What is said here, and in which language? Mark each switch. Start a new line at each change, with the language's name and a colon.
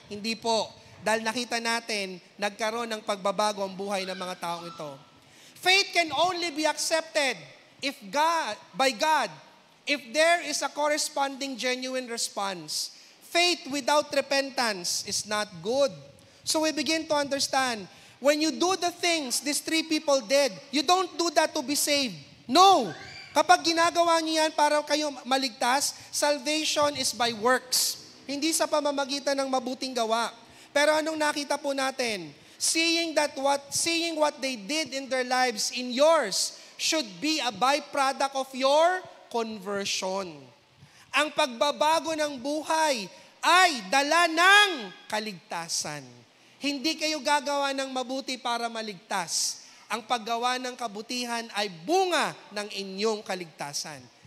Filipino: Hindi po. Dahil nakita natin, nagkaroon ng pagbabago ang buhay ng mga taong ito.
English: Faith can only be accepted by God if there is a corresponding genuine response. Faith without repentance is not good. So we begin to understand, when you do the things these three people did, you don't do that to be saved.
Filipino: No! Kapag ginagawa niyo yan para kayo maligtas,
English: salvation is by works.
Filipino: Hindi sa pamamagitan ng mabuting gawa. Pero anong nakita po natin?
English: Seeing what they did in their lives in yours should be a byproduct of your conversion.
Filipino: Ang pagbabago ng buhay ay dala ng kaligtasan. Hindi kayo gagawa ng mabuti para maligtas. Ang paggawa ng kabutihan ay bunga ng inyong kaligtasan.